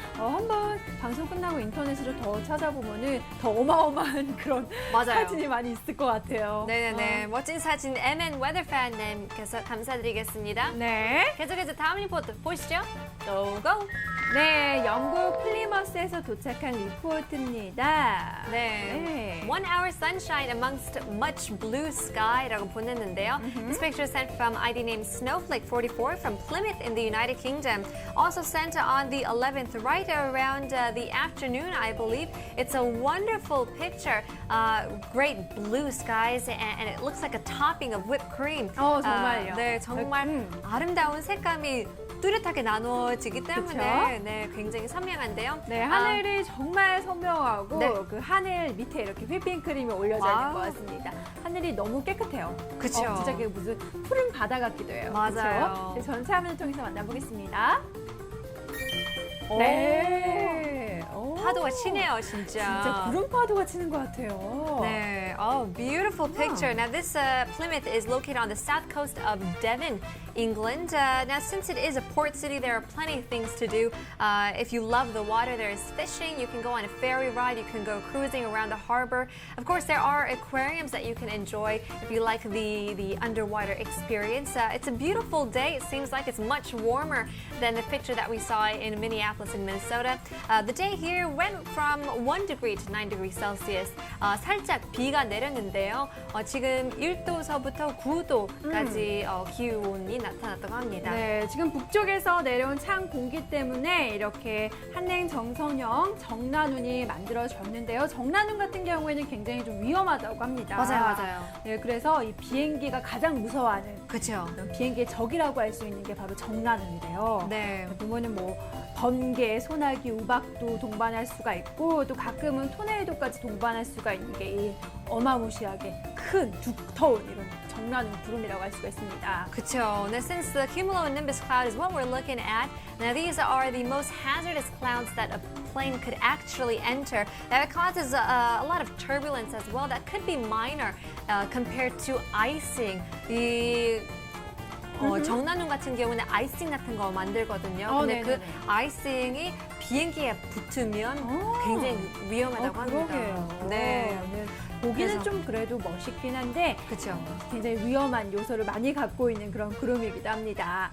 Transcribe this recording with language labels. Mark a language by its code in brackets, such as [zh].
[ko] 한번 방송 끝나고 인터넷으로 더 찾아보면은 더 어마어마한 그런 맞아요. 사진이 많이 있을 것 같아요. 네네네. 멋진 사진 MN Weatherfan님께서 감사드리겠습니다. 네. 계속해서 다음 리포트 보시죠. [en] Go go. [ko] 네, 영국 플리머스에서 도착한 리포트입니다. 네. [en] 1 hour sunshine amongst much blue sky라고 [ko] 보냈는데요. [en] This picture is sent from ID name Snowflake44 from Plymouth in the United Kingdom. Also sent on the 11th, right around the afternoon, I believe. It's a wonderful picture. Great blue skies and it looks like a topping of whipped cream. [ko] 정말요. 네, 정말 아름다운 색감이 뚜렷하게 나눠지기 때문에 그쵸? 네, 굉장히 선명한데요. 네, 하늘이 정말 선명하고 네. 그 하늘 밑에 이렇게 휘핑크림이 올려져 있는 와우. 것 같습니다. 하늘이 너무 깨끗해요. 그쵸. 진짜 그게 무슨 푸른 바다 같기도 해요. 맞아요. 그쵸? 네, 전체 화면을 통해서 만나보겠습니다. 오. 네. 오. 파도가 치네요, 진짜. 진짜 구름 파도가 치는 것 같아요. 네. [en] Oh, beautiful picture. Now, this Plymouth is located on the south coast of Devon, England. Now, since it is a port city, there are plenty of things to do. If you love the water, there is fishing. You can go on a ferry ride. You can go cruising around the harbor. Of course, there are aquariums that you can enjoy if you like the underwater experience. It's a beautiful day. It seems like it's much warmer than the picture that we saw in Minneapolis and Minnesota. The day here went from 1 degree to 9 degrees Celsius. [ko] 살짝 비가 내렸는데요. 지금 1도서부터 9도까지 기온이 나타났다고 합니다. 네, 지금 북쪽에서 내려온 찬 공기 때문에 이렇게 한랭 정선형 정난운이 만들어졌는데요. 정난운 같은 경우에는 굉장히 좀 위험하다고 합니다. 맞아요. 네, 그래서 이 비행기가 가장 무서워하는 그렇죠. 비행기의 적이라고 할 수 있는 게 바로 정난운이래요. 네. 보면은 뭐 번개, 소나기, 우박도 동반할 수가 있고 또 가끔은 토네이도까지 동반할 수가 있는 게 이 어마무시하게 큰 두터운 이런 정난운 구름이라고 할 수가 있습니다. 그쵸. [en] Now, since the cumulonimbus cloud is what we're looking at, now these are the most hazardous clouds that a plane could actually enter. Now, it causes a lot of turbulence as well. That could be minor compared to icing. [ko] 이 정난운 같은 경우는 아이싱 같은 거 만들거든요. 근데 그 네네네. 아이싱이 비행기에 붙으면 굉장히 위험하다고 합니다. 그러게요. 네. 보기는 그래서- 좀 그래도 멋있긴 한데 그렇죠. 굉장히 위험한 요소를 많이 갖고 있는 그런 구름이기도 합니다.